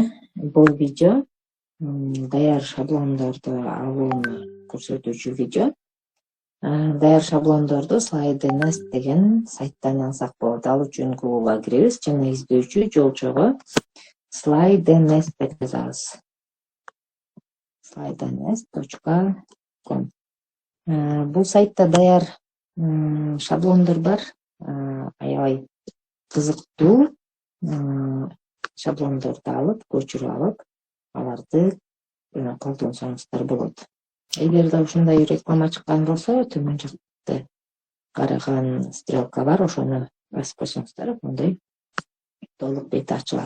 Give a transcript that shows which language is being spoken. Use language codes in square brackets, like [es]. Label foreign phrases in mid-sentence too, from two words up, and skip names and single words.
[ky] Бул видео даяр шаблондорду алууну көрсөтүүчү видео. Даяр шаблондорду Slide.ns деген сайттан алсак болот. Ал үчүн Google'га киребиз жана издөөчү жолчого Slide.ns деп жазабыз. Slide.ns.com. Бул сайтта даяр шаблондор бар. Аябай кызыктуу шаблондорду алып, көчүрүп алып, аларды колдонсоңуздар болот. Эгерде ушундай реклама чыккан болсо, төмөн жакты караган стрелка бар, ошону басып койсоңуздар, мындай толук бети ачылат.